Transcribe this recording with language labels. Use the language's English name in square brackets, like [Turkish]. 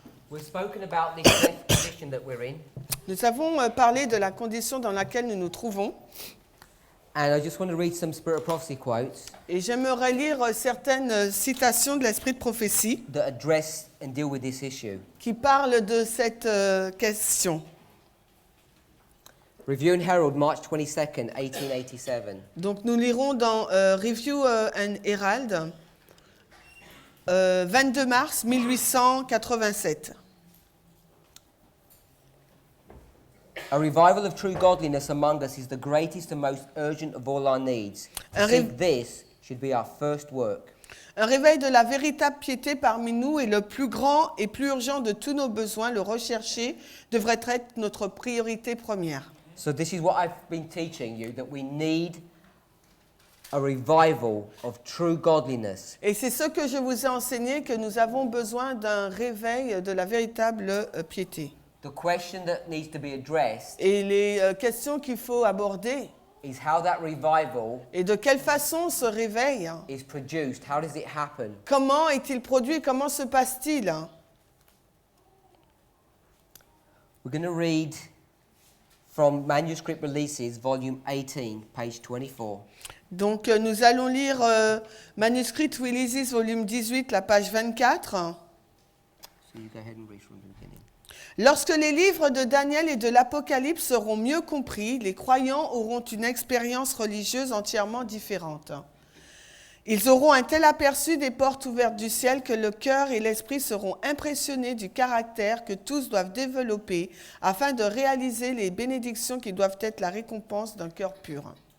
[English] We've spoken about this death condition that we're in, [French] Nous avons parlé de la condition dans laquelle nous nous trouvons, [English] and I just want to read some Spirit of Prophecy quotes [French] et j'aimerais lire certaines citations de l'esprit de prophétie [English] that address and deal with this issue. [French] qui parlent de cette question. [English] Review and Herald, March 22nd, 1887. [French] Donc nous lirons dans Review and Herald, 22 mars 1887. [English] A revival of true godliness among us is the greatest and most urgent of all our needs. To seek this should be our first work. [French] Un réveil de la véritable piété parmi nous est le plus grand et plus urgent de tous nos besoins. Le rechercher devrait être notre priorité première. [English] So this is what I've been teaching you, that we need a revival of true godliness. [French] Et c'est ce que je vous ai enseigné, que nous avons besoin d'un réveil de la véritable piété. [English] The question that needs to be addressed [French] Et les questions qu'il faut aborder, [English] is how that revival [French] et de quelle façon ce réveil, [English] is produced. How does it happen? [French] comment est-il produit, comment se passe-t-il? [English] We're going to read from Manuscript Releases, volume 18, page 24. [French] Donc nous allons lire Manuscript Releases, volume 18, la page 24. [English] So you go ahead and read from the beginning. [French] Lorsque les livres de Daniel et de l'Apocalypse seront mieux compris, les croyants auront une expérience religieuse entièrement différente. Ils auront un tel aperçu des portes ouvertes du ciel que le cœur et l'esprit seront impressionnés du caractère que tous doivent développer afin de réaliser les bénédictions qui doivent être la récompense d'un cœur pur.